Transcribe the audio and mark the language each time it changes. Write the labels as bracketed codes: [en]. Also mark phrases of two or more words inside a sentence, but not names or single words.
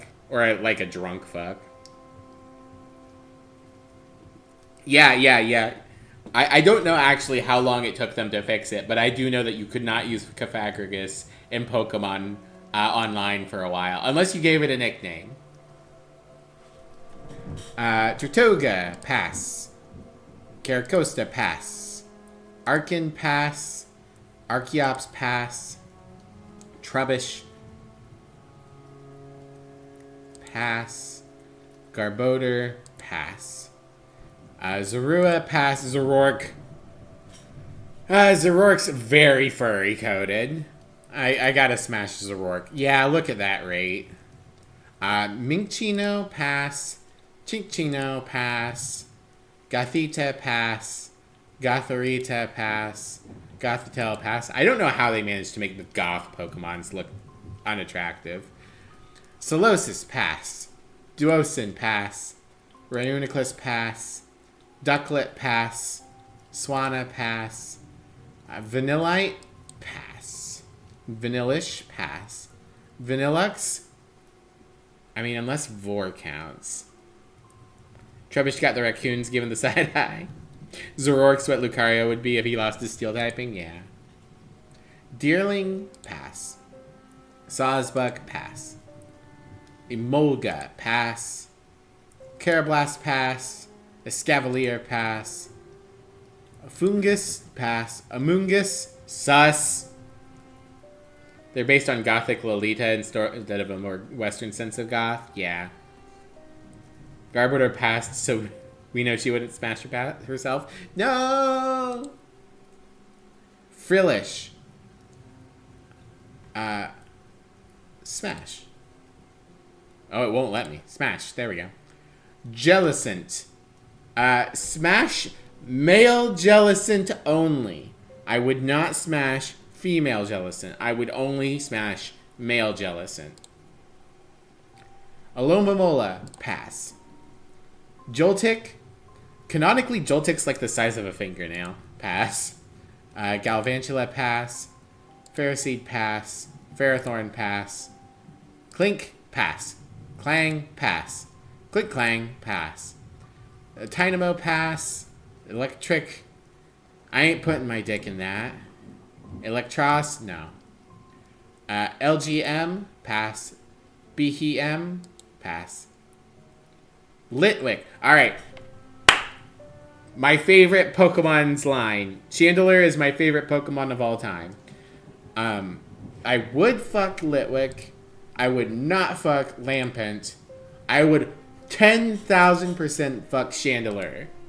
[en] Or like a drunk fuck. Yeah. I don't know actually how long it took them to fix it, but I do know that you could not use Cofagrigus in Pokemon online for a while, unless you gave it a nickname. Tortuga, pass. Caracosta, pass. Arkin, pass. Archeops, pass. Trubbish, pass. Garbodor, pass. Zorua, pass. Zoroark. Zoroark's very furry coated. I gotta smash Zoroark. Yeah, look at that rate. Minccino, pass. Chinchino, pass. Gothita, pass. Gothorita, pass. Gothitelle, pass. I don't know how they managed to make the goth Pokemons look unattractive. Solosis, pass. Duosin, pass. Reuniclus, pass. Ducklet, pass. Swanna, pass. Vanillite, pass. Vanillish, pass. Vanillux, I mean, unless Vor counts. Trubbish got the raccoons given the side eye. Zoroark's what Lucario would be if he lost his steel typing, yeah. Deerling, pass. Sawsbuck, pass. Emolga, pass. Carablast, pass. Escavalier, pass. Fungus, pass. Amoongus, sus. They're based on Gothic Lolita instead of a more Western sense of goth, yeah. Garbodor passed, so we know she wouldn't smash herself. No! Frillish. Smash. Oh, it won't let me. Smash. There we go. Jellicent. Smash male Jellicent only. I would not smash female Jellicent. I would only smash male Jellicent. Alomomola, pass. Joltik. Canonically, Joltik's like the size of a fingernail. Pass. Galvantula, pass. Ferroseed, pass. Ferrothorn, pass. Clink, pass. Clang, pass. Click, clang, pass. Tynamo, pass. Electric. I ain't putting my dick in that. Electros, no. LGM, pass. BHM, pass. Litwick. Alright. My favorite Pokemon's line. Chandelure is my favorite Pokemon of all time. I would fuck Litwick. I would not fuck Lampent. I would 10,000% fuck Chandelure.